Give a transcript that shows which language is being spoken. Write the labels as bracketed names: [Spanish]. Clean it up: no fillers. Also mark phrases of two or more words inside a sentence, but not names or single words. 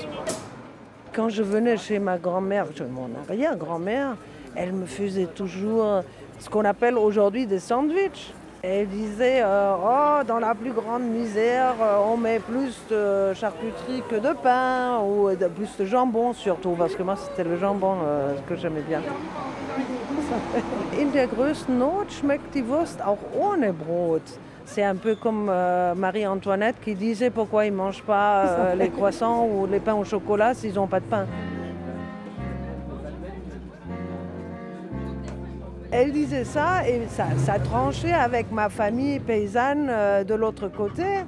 [French] Quand je venais chez ma grand-mère, mon arrière-grand-mère, elle me faisait toujours ce qu'on appelle aujourd'hui des sandwichs. Elle disait, dans la plus grande misère, on met plus de charcuterie que de pain, ou plus de jambon surtout, parce que moi c'était le jambon que j'aimais bien. [German] In der größten Not schmeckt die Wurst auch ohne Brot. [French] C'est un peu comme Marie-Antoinette qui disait pourquoi ils ne mangent pas les croissants ou les pains au chocolat s'ils n'ont pas de pain. Elle disait ça et ça tranchait avec ma famille paysanne de l'autre côté.